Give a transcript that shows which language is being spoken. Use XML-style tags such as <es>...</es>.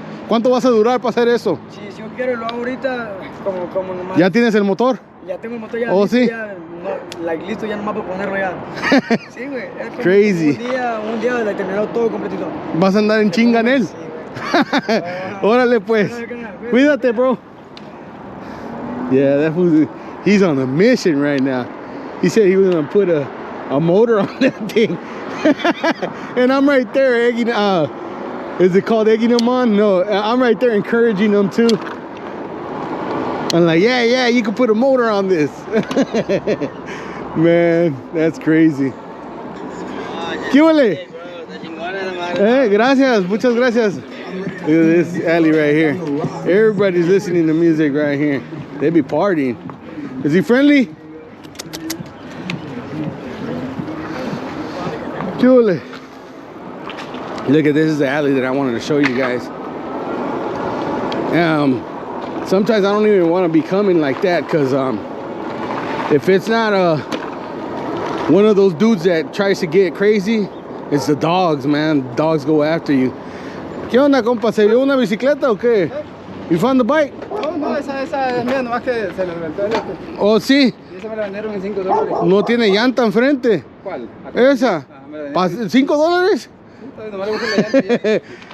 <es>¿Cuánto vas a durar para hacer eso? Si yo quiero, lo hago ahorita como nomás. ¿Ya tienes el motor? Ya tengo el motor ya. Oh, listo, sí. Ya, no, listo ya nomás para ponerlo ya. Sí, güey.</es> <en>Crazy.</en> <es>Un día le terminó todo completito. ¿Vas a andar en chinga en él? Sí, güey. Órale pues. Cuídate, bro.</es> <en>Yeah, that was, he's on a mission right now. He said he was gonna put a motor on that thing. And I'm right there egging, is it called egging them on? No, I'm right there encouraging them too. I'm like, yeah, you can put a motor on this. Man, that's crazy.</en> <es>¿Qué huele? Gracias, muchas gracias.</es> <en>Look at this alley right here. Everybody's listening to music right here. They be partying. Is he friendly?</en> <es>¿Qué huele?</es> <en>Look at this, is the alley that I wanted to show you guys. Sometimes I don't even want to be coming like that because if it's not one of those dudes that tries to get crazy, it's the dogs, man. Dogs go after you.</en> <es>¿Qué onda, compa? ¿Se vio una bicicleta o qué?</es> <en>You found the bike?</en> <es>No, esa es mía, nomás que se le reventó el este. Oh, sí. Y esa me la vendieron en $5. No tiene llanta enfrente. ¿Cuál? Esa. ¿$5? Sí, nomás le puse la llanta.</es>